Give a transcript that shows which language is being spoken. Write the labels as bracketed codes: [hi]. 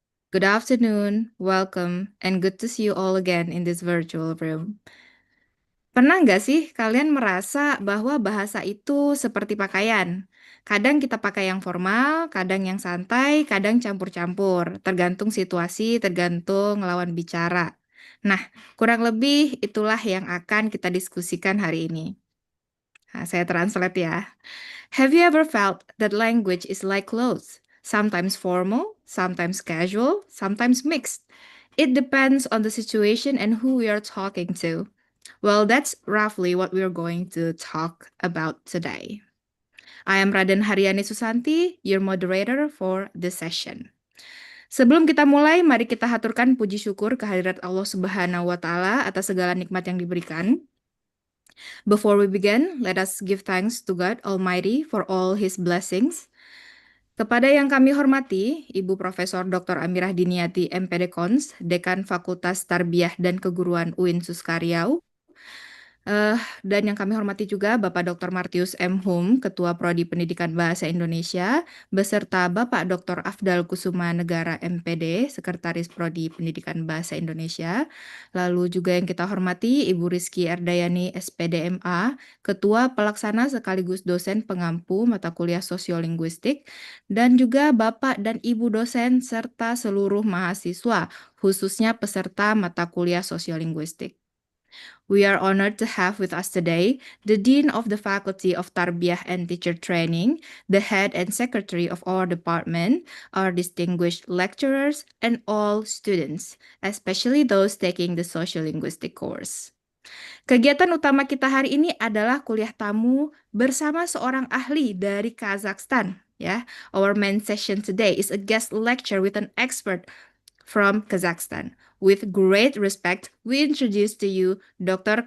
[en] Good afternoon, welcome, and good to see you all again in this virtual room. [id] Pernah nggak sih kalian merasa bahwa bahasa itu seperti pakaian? Kadang kita pakai yang formal, kadang yang santai, kadang campur-campur. Tergantung situasi, tergantung lawan bicara. Nah, kurang lebih itulah yang akan kita diskusikan hari ini. Nah, saya translate ya. [en] Have you ever felt that language is like clothes? Sometimes formal, sometimes casual, sometimes mixed. It depends on the situation and who we are talking to. Well, that's roughly what we're going to talk about today. I am Raden Haryani Susanti, your moderator for this session. [id] Sebelum kita mulai, mari kita haturkan puji syukur kehadirat Allah Subhanahu wa Ta'ala atas segala nikmat yang diberikan. [en] Before we begin, let us give thanks to God Almighty for all His blessings. [id] Kepada yang kami hormati, Ibu Profesor Dr. Amirah Diniati MPD Cons, Dekan Fakultas Tarbiyah dan Keguruan UIN Suskaryau. Dan yang kami hormati juga Bapak Dr. Martius M. Hum, Ketua Prodi Pendidikan Bahasa Indonesia, beserta Bapak Dr. Afdal Kusuma Negara MPD, Sekretaris Prodi Pendidikan Bahasa Indonesia. Lalu juga yang kita hormati Ibu Rizky Erdayani SPD MA, Ketua Pelaksana sekaligus dosen pengampu mata kuliah Sosiolinguistik, dan juga Bapak dan Ibu dosen serta seluruh mahasiswa, khususnya peserta mata kuliah Sosiolinguistik. [en] We are honored to have with us today the Dean of the Faculty of Tarbiyah and Teacher Training, the Head and Secretary of our department, our distinguished lecturers, and all students, especially those taking the Sociolinguistic course. [id] Kegiatan utama kita hari ini adalah kuliah tamu bersama seorang ahli dari Kazakhstan. [en] Ya, our main session today is a guest lecture with an expert from Kazakhstan. With great respect, we introduce to you Dr.